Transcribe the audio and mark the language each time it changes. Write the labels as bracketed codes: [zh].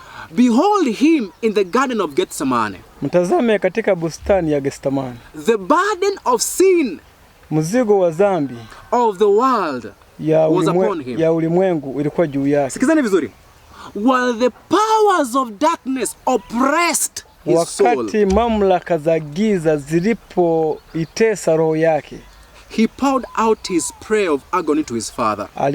[en] Behold him in the garden of Gethsemane. [sw] Mtazame katika bustani ya Gethsemane. [en] The burden of sin, [sw] mzigo wa dhambi [en] of the world, [sw] ya ulimwengu ilikuwa juu yake. Sikizani vizuri. [en] While the powers of darkness oppressed his soul. [sw] Wakati mamlaka za giza zilipoitesa roho yake. [en] He poured out his prayer of agony to his father.